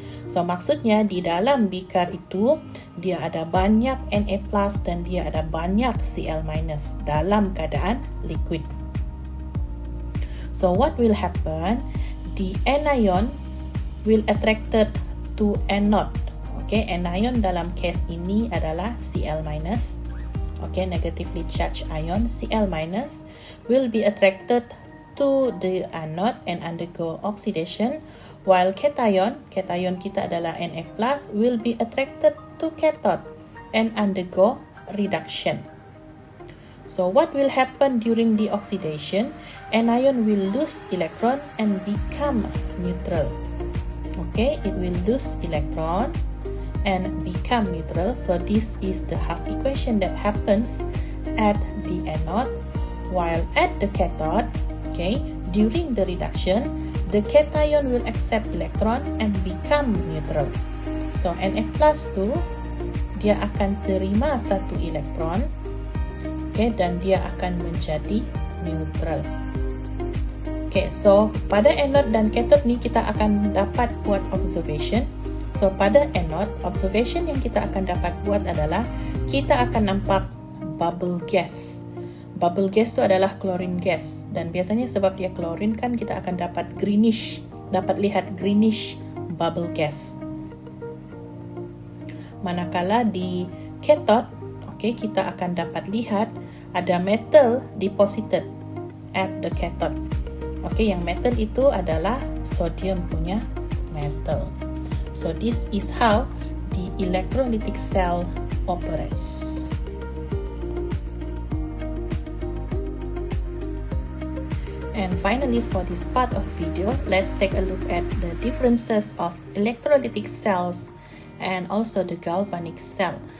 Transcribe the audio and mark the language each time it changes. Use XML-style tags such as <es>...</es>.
<ms>So maksudnya di dalam bikar itu dia ada banyak Na+ dan dia ada banyak Cl- dalam keadaan liquid.</ms> <en>So what will happen? The anion will attracted to anode.</en> <ms>Okay, anion dalam case ini adalah Cl-.</ms> <en>Okay, negatively charged ion Cl- will be attracted to the anode and undergo oxidation, while cation</en> <ms>kita adalah</ms> <en>Na+, will be attracted to cathode and undergo reduction. So what will happen during the oxidation? Anion will lose electron and become neutral. Okay, it will lose electron and become neutral. So this is the half equation that happens at the anode, while at the cathode, okay, during the reduction, the cation will accept electron and become neutral.</en> <ms>So Na+ tu dia akan terima satu elektron, okay, dan dia akan menjadi neutral. Okay, so pada anode dan cathode ni kita akan dapat buat observation. So pada anode, observation yang kita akan dapat buat adalah kita akan nampak bubble gas. Bubble gas tu adalah chlorine gas, dan biasanya sebab dia chlorine kan kita akan dapat lihat greenish bubble gas. Manakala di cathode, okay, kita akan dapat lihat ada</ms> <en>metal deposited at the cathode.</en> <ms>Okay, yang metal itu adalah sodium punya metal.</ms> <en>So this is how the electrolytic cell operates. And finally, for this part of video, let's take a look at the differences of electrolytic cells and also the galvanic cell.</en>